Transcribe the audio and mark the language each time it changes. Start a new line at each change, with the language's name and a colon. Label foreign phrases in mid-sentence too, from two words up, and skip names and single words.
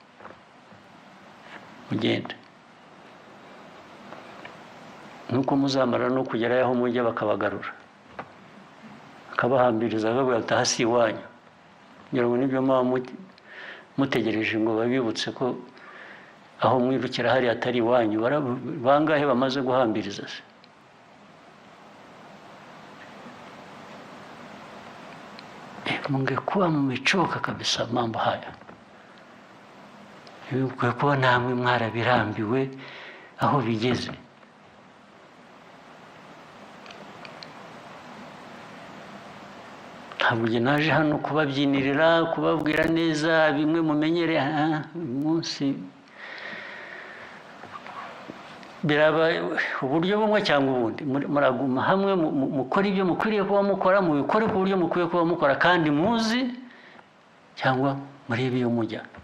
Kinyarwanda: mugende nuko muzamara no kugerayo aho mujya bakabagarura akabahambiriza bavuga ati hasi iwanyu ngira ngo nibyo mutegereje ngo babibutse ko aho mwirukira hari atari iwanyu bangahe bamaze guhambiriza se
Swahili: mungekuwa mmechoka kabisa mambo haya kuwa namwe mwarabirambiwe aho bigeze
Kinyarwanda: ntabwo naje hano kubabyinirira kubabwira neza bimwe mumenyere umunsi biraba uburyo bumwe cyangwa ubundi muraguma hamwe mukora ibyo mukwiriye kuba mukora mubikore ku buryo mukwiye kuba mukora kandi muzi cyangwa murebe iyo mujya